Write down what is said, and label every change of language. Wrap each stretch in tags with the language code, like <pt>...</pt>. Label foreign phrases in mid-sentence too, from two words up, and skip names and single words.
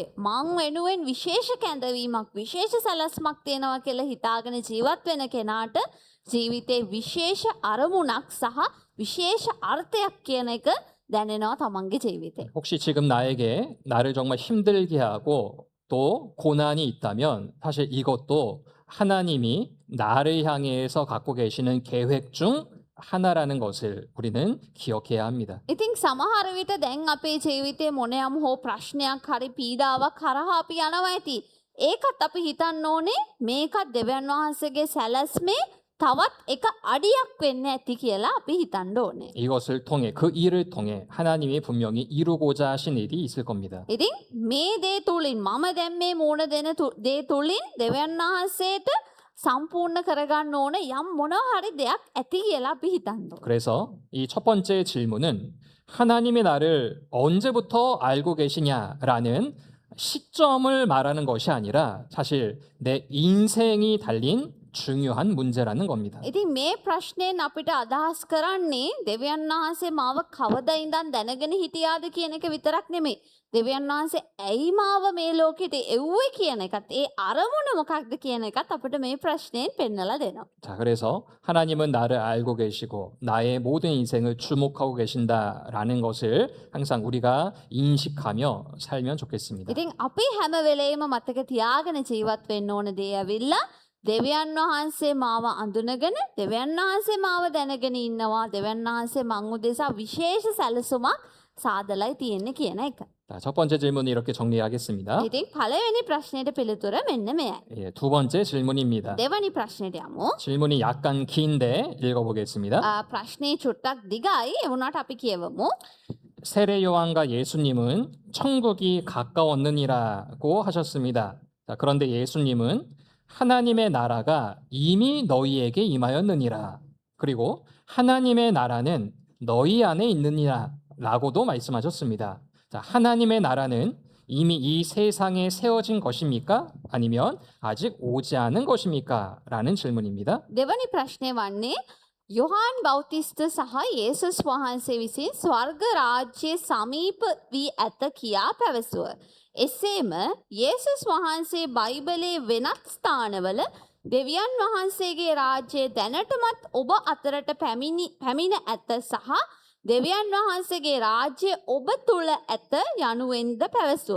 <si>මං වෙනුවෙන් විශේෂ කැඳවීමක් විශේෂ සැලැස්මක් තියෙනවා කියලා හිතාගෙන ජීවත් වෙන කෙනාට ජීවිතේ විශේෂ අරමුණක් සහ විශේෂ අර්ථයක් කියන එක දැනෙනවා තමන්ගේ ජීවිතේ.</si> <ko>혹시 지금 나에게 나를 정말 힘들게 하고 또 고난이 있다면 사실 이것도 하나님이 나를 향해서 갖고 계시는 계획 중 하나라는 것을 우리는 기억해야 합니다.</ko> <si>ඉතින් සමහර විට දැන් අපේ ජීවිතේ මොනෑම හෝ ප්‍රශ්නයක් හරි පීඩාවක් කරහා අපි යනවා ඇති. ඒකත් අපි හිතන්න ඕනේ මේකත් දෙවියන් වහන්සේගේ සැලැස්මේ තවත් එක අඩියක් වෙන්න ඇති කියලා අපි හිතන්න ඕනේ.</si> <ko>이것을 통해 그 일을 통해 하나님이 분명히 이루고자 하신 일이 있을 겁니다.</ko> <si>ඉතින් මේ දේ තුලින් මම දැන් මේ මෝන දෙන දේ තුලින් දෙවියන් වහන්සේට සම්පූර්ණ කරගන්න ඕන යම් මොනවා හරි දෙයක් ඇති කියලා අපි හිතන්න ඕනේ.</si> <ko>그래서 이 첫 번째 질문은 하나님이 나를 언제부터 알고 계시냐라는 시점을 말하는 것이 아니라 사실 내 인생이 달린 중요한 문제라는 겁니다.</ko> <si>ඉතින් මේ ප්‍රශ්නයෙන් අපිට අදහස් කරන්නේ දෙවියන් වහන්සේ මාව කවදා ඉඳන් දැනගෙන හිටියාද කියන එක විතරක් නෙමෙයි. දෙවියන් වහන්සේ ඇයි මාව මේ ලෝකෙට එව්වේ කියන එකත් ඒ අරමුණ මොකක්ද කියන එකත් අපිට මේ ප්‍රශ්නයෙන් පෙන්නලා දෙනවා.</si> <ko>자, 그래서 하나님은 나를 알고 계시고 나의 모든 인생을 주목하고 계신다라는 것을 항상 우리가 인식하며 살면 좋겠습니다.</ko> <si>ඉතින් අපි හැම වෙලේම මතක තියාගෙන ජීවත් වෙන්න ඕන දේ ඇවිල්ලා දෙවියන් වහන්සේ මාව අඳුනගෙන දෙවියන් වහන්සේ මාව දැනගෙන ඉන්නවා. දෙවියන් වහන්සේ මං උදෙසා විශේෂ සැලසුමක් සාදලයි තියෙන්නේ කියන එක.</si> <ko>자, 첫 번째 질문은 이렇게 정리하겠습니다.</ko> <si>ඉතින් පළවෙනි ප්‍රශ්නෙට පිළිතුර මෙන්න මෙයයි.</si> <ko>예, 두 번째 질문입니다.</ko> <si>දෙවැනි ප්‍රශ්නෙට යමු.</si> <ko>질문이 약간 긴데 읽어보겠습니다.</ko> <si>ප්‍රශ්නේ චුට්ටක් දිගයි. ඒ වුණාට අපි කියවමු.</si> <ko>세례 요한과 예수님은 천국이 가까웠느니라고 하셨습니다. 자, 그런데 예수님은 하나님의 나라가 이미 너희에게 임하였느니라. 그리고 하나님의 나라는 너희 안에 있느니라라고도 말씀하셨습니다. 자, 하나님의 나라는 이미 이 세상에 세워진 것입니까? 아니면 아직 오지 않은 것입니까? 라는 질문입니다.</ko> <si>දෙවැනි ප්‍රශ්නය වන්නේ යොහාන් බෞතිස්ත සහ යේසුස් වහන්සේ විසින් ස්වර්ග රාජ්‍ය සමීප වී ඇත කියා පැවසුව. එසේම යේසුස් වහන්සේ බයිබලයේ වෙනත් ස්ථානවල දෙවියන් වහන්සේගේ රාජ්‍යය දැනටමත් ඔබ අතරට පැමිණ ඇත සහ දෙවියන් වහන්සේගේ රාජ්‍ය ඔබ තුළ ඇත යනුවෙන්ද පැවසුව.</si>